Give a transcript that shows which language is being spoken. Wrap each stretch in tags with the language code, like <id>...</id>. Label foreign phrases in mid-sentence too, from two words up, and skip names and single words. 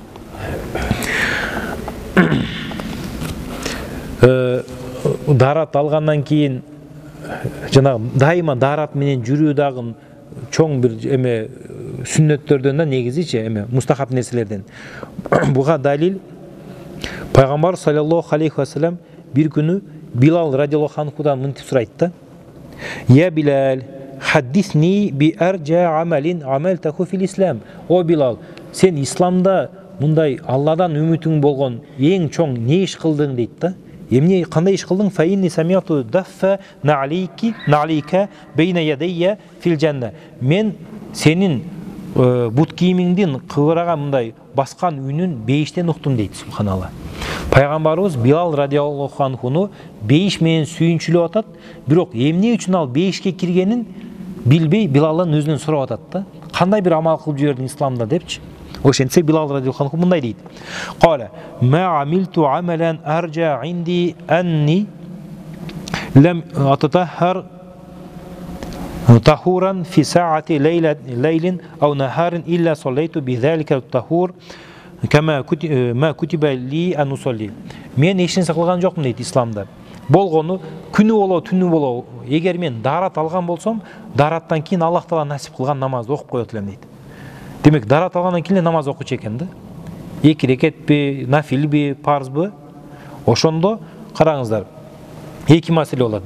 <ky>Дарат алгандан кийин жанагы дайыма дарат менен жүрүү дагы чоң бир эме сүннөттөрдөн да негизичи эме мустахаб нерселерден. Буга далил пайгамбар</ky> <ar>صلى الله عليه وسلم</ar> <ky>бир күнү Билал</ky> <ar>радиаллаху анхудан</ar> <ky>мынтип сурайт да.</ky> <ar>يا بلال، حدثني بأرجى عمل عملته في الإسلام.</ar> <ky>О Билал, сен исламда мындай Алладан үмүтүң болгон эң чоң не иш кылдың дейт да. Эмне кандай иш кылдың?</ky> <ar>فإني سمعت دف نعليك بين يدي في الجنة.</ar> <ky>Мен сенин бут кийимиңдин кыбырага мындай баскан үнүн бейиштен уктум дейт, субханалла. Пайгамбарыбыз Билал</ky> <ar>радиаллаху анхуну</ar> <ky>бейиш менен сүйүнчүлөп атат, бирок эмне үчүн ал бейишке киргенин билбей Билалдан өзүнөн сурап атат да. Кандай бир амал кылып жибердиң исламда депчи. Ошентсе Билал</ky> <ar>радиаллаху анху</ar> <ky>мындай дейт.</ky> <ar>قال ما عملت عملا أرجى عندي أني لم أتطهر طهورا في ساعة ليل أو نهار إلا صليت بذلك الطهور كما كتب لي أن أصلي.</ar> <ky>Men эч нерсе кылган жокмун дейт исламда. Болгону күнү боло, түнү боло, эгер мен дарат алган болсом, дараттан кийин Аллах таала насип кылган намазды окуп коет элем дейт. Демек дарат алгандан кийин намаз окучу экен да. 2 рекетпи, нафилби, парзбы? Ошондо караңыздар. Эки маселе болот.</ky>